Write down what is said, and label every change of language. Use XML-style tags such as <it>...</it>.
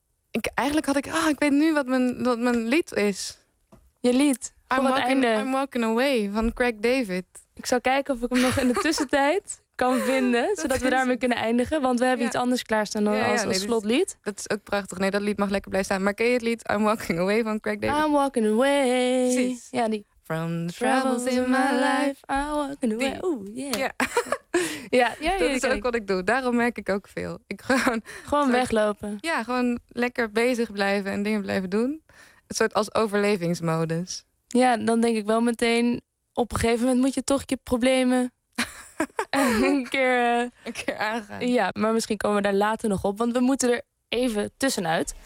<nl>Ik weet nu wat mijn lied is. Je lied? I'm Walking Away van Craig David. Ik zal kijken of ik hem nog in de tussentijd kan vinden, zodat we daarmee kunnen eindigen. Want we hebben iets anders klaarstaan dan als slotlied. Dat is ook prachtig. Nee, dat lied mag lekker blijven staan. Maar ken je het lied I'm Walking Away van Craig David?</nl> <en>I'm Walking Away.</en> <nl>Precies. Ja, die.</nl> <en>From the troubles in my life, I'm Walking Away.</en> <nl>Dat is ook wat ik doe. Daarom merk ik ook veel. Ik gewoon weglopen. Ja, gewoon lekker bezig blijven en dingen blijven doen. Een soort als overlevingsmodus. Ja, dan denk ik wel meteen, op een gegeven moment moet je toch je problemen een keer aangaan. Ja, maar misschien komen we daar later nog op. Want we moeten er even tussenuit.</nl>